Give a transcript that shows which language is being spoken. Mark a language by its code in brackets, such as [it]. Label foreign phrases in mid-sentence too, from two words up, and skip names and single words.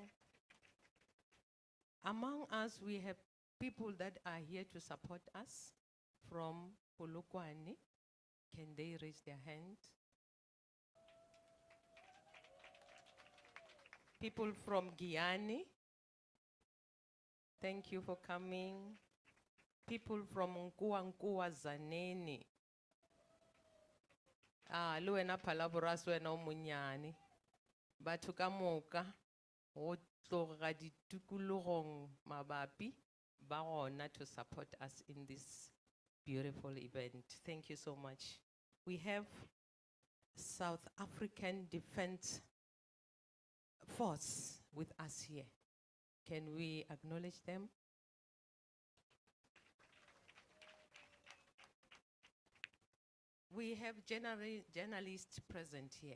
[en] Among us, we have people that are here to support us from Polokwane. Can they raise their hand? People from Guyane. Thank you for coming. People from Nkuwa Zaneni. Luena palabras wena umunyani. [nso] Batho ka moka go tloga ditukulogong mabapi ba gona [en] to support us in this beautiful event. Thank you so much. We have South African Defense Force with us here. Can we acknowledge them? We have journalists present here.